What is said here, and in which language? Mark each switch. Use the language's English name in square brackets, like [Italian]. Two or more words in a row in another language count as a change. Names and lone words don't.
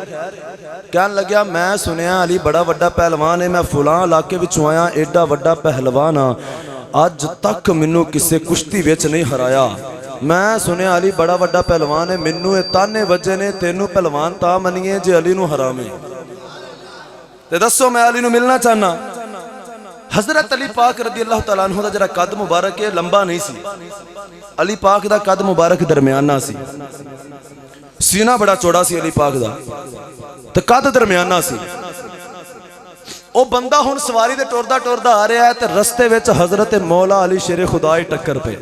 [Punjabi] کہن لگیا میں سنیا علی بڑا وڈا پہلوان ہے، میں فلاں علاقے وچوں آیا، ایڈا وڈا پہلوان ہاں، اج تک مینوں کسی کشتی وچ نہیں ہرایا. میں سنیا علی بڑا وڈا پہلوان ہے، مینوں یہ طعنے وجے نے تینوں پہلوان تاں منیے جے علی نوں ہراوے. تے دسو میں علی نوں ملنا چاہنا. حضرت علی پاک [Arabic] رضي الله تعالى عنه [Punjabi] دا ذرا قد مبارک ہے لمبا نہیں سی، علی پاک دا قد مبارک درمیانہ سی، سینہ بڑا چوڑا سی علی پاک دا تے قد درمیانہ سی. او بندہ ہن سواری دے ٹردا ٹردا آ رہا ہے تے رستے وچ حضرت مولا علی شیرے خدا ہی ٹکر پے.